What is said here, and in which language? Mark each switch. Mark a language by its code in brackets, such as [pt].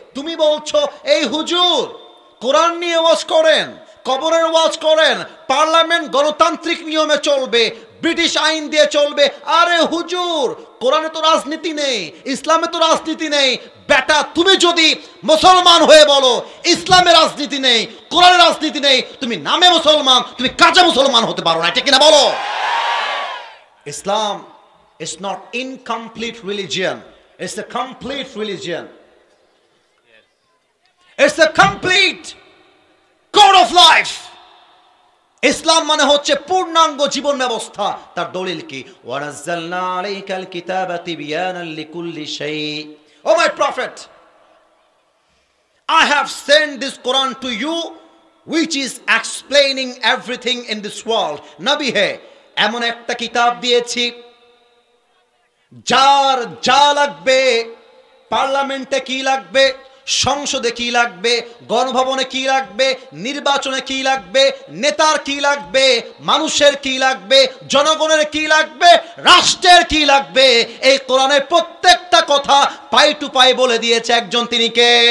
[bn] তুমি বলছো এই হুজুর কোরআন নিয়ে ওয়াজ করেন, কবরের ওয়াজ করেন, পার্লামেন্ট গণতান্ত্রিক নিয়মে চলবে, ব্রিটিশ আইন দিয়ে চলবে। আরে হুজুর, কোরআনে তো রাজনীতি নেই, ইসলামে তো রাজনীতি নেই। বেটা, তুমি যদি মুসলমান হয়ে বলো ইসলামে রাজনীতি নেই, কোরআনে রাজনীতি নেই, তুমি নামে মুসলমান, তুমি কাজে মুসলমান হতে পারো না, ঠিক কিনা বলো? [en] Islam is not incomplete religion, it's a complete religion. It's a complete code of life. [bn] ইসলাম মানে হচ্ছে পূর্ণাঙ্গ জীবন ব্যবস্থা। তার দলিল কি? [ar] ওয়ানাজ্জালনা আলাইকাল কিতাবা তিবয়ানান লিকুল্লি শাই। [en] Oh my prophet, I have sent this Quran to you which is explaining everything in this world. [bn] নবী হে, এমন একটা কিতাব দিয়েছি যার যা লাগবে, পার্লামেন্টে কি লাগবে, সংসদে কি লাগবে, গণভবনে কি লাগবে, নির্বাচনে কি লাগবে, নেতার কি লাগবে, মানুষের কি লাগবে, জনগণের কি লাগবে, রাষ্ট্রের কি লাগবে, এই কোরআনের প্রত্যেকটা কথা পাই টু পাই বলে দিয়েছে একজন, তিনি কে?